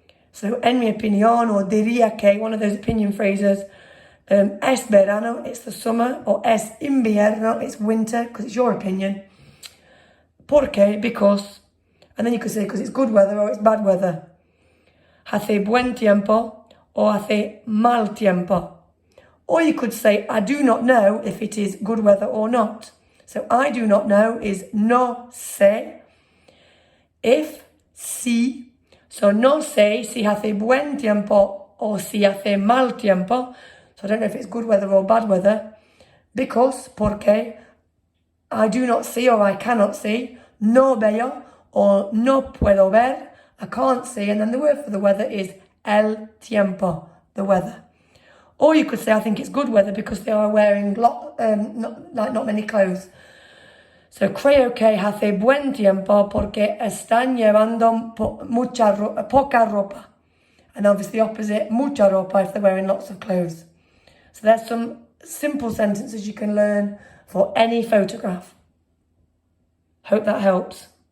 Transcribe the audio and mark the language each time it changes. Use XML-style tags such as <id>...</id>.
<en>So</en> <es>en mi opinión</es> <en>or</en> <es>diría que,</es> <en>one of those opinion phrases,</en> <es>es verano,</es> <en>it's the summer, or</en> <es>es invierno,</es> <en>it's winter, because it's your opinion. Porque, because, and then you could say because it's good weather or it's bad weather.</en> <es>Hace buen tiempo</es> <en>or</en> <es>hace mal tiempo.</es> <en>Or you could say, I do not know if it is good weather or not. So I do not know is</en> <es>no sé.</es> <en>If, si.</en> <es>So no sé si hace buen tiempo or si hace mal tiempo.</es> <en>So I don't know if it's good weather or bad weather. Because, porque, I do not see or I cannot see.</en> <es>No veo or no puedo ver.</es> <en>I can't see. And then the word for the weather is</en> <es>el tiempo,</es> <en>the weather. Or you could say, I think it's good weather because they are wearing not many clothes.</en> <es>So creo que hace buen tiempo porque están llevando poca ropa.</es> <en>And obviously opposite,</en> <es>mucha ropa</es> <en>if they're wearing lots of clothes. So there's some simple sentences you can learn for any photograph. Hope that helps.</en>